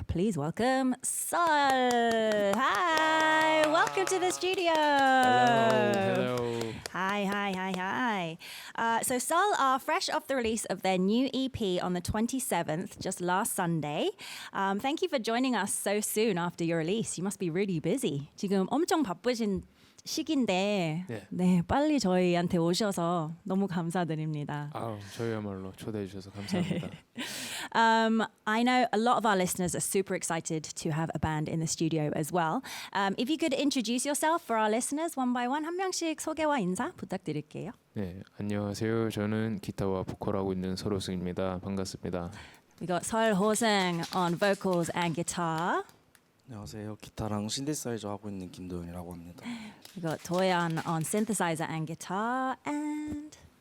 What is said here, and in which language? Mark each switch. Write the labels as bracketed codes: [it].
[en] Please welcome Seol. Hi, welcome to the studio. Hello. Hi. So Seol are fresh off the release of their new EP on the 27th, just last Sunday. Thank you for joining us so soon after your release. You must be really busy. [ko] 지금 엄청 바쁘신 시기인데 네, 빨리 저희한테 오셔서 너무 감사드립니다. 저희야말로 초대해 주셔서 감사합니다. [en] I know a lot of our listeners are super excited to have a band in the studio as well. If you could introduce yourself for our listeners one by one, [ko] 한 명씩 소개와 인사 부탁드릴게요. 네, 안녕하세요. 저는 기타와 보컬하고 있는 설호승입니다. 반갑습니다. [en] We got Seol Ho-seung on vocals and guitar. [ko] 안녕하세요. 기타랑 신디사이저 하고 있는 김도현이라고 합니다. [en] We got Do-yeon on synthesizer and guitar and